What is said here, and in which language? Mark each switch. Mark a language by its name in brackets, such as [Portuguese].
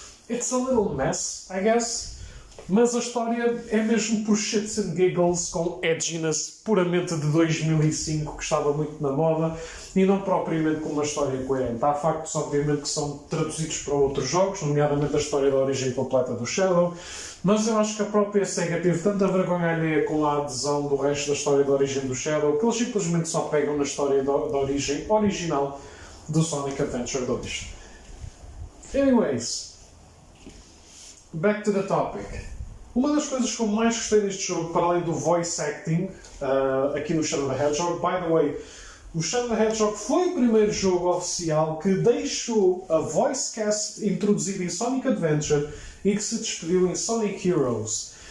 [English] It's a little mess, I guess. [Portuguese] Mas a história é mesmo por [English] shits and giggles, [Portuguese] com edginess puramente de 2005, que estava muito na moda, e não propriamente com uma história coerente. Há factos, obviamente, que são traduzidos para outros jogos, nomeadamente a história da origem completa do Shadow, mas eu acho que a própria SEGA teve tanta vergonha alheia com a adesão do resto da história da origem do Shadow, que eles simplesmente só pegam na história da origem original do Sonic Adventure 2. [English] Anyways, back to the topic. [Portuguese] Uma das coisas que eu mais gostei deste jogo, para além do voice acting, aqui no Shadow the Hedgehog, [English] by the way, [Portuguese] o Shadow the Hedgehog foi o primeiro jogo oficial que deixou a voice cast introduzida em Sonic Adventure e que se despediu em Sonic Heroes.